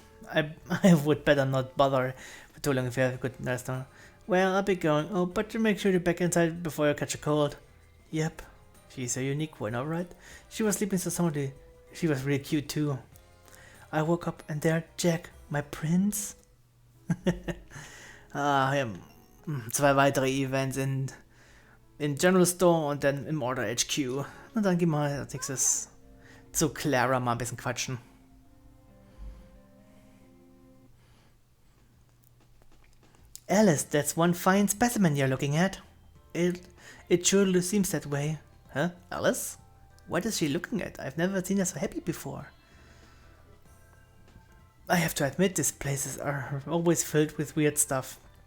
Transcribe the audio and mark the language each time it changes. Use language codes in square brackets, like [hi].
[en] I would better not bother for too long if you have a good rest now. Well, I'll be going. Oh, but you make sure you're back inside before you catch a cold. Yep. She's a unique one, alright? She was sleeping so soundly. She was really cute too. I woke up and there, Jack, my prince. [de] Ja. 2 weitere Events in General Store und dann im Order HQ. Und dann gehen wir als nächstes zu Clara mal ein bisschen quatschen. [en] Alice, that's one fine specimen you're looking at. It sure seems that way. Huh? Alice? What is she looking at? I've never seen her so happy before. I have to admit, these places are always filled with weird stuff.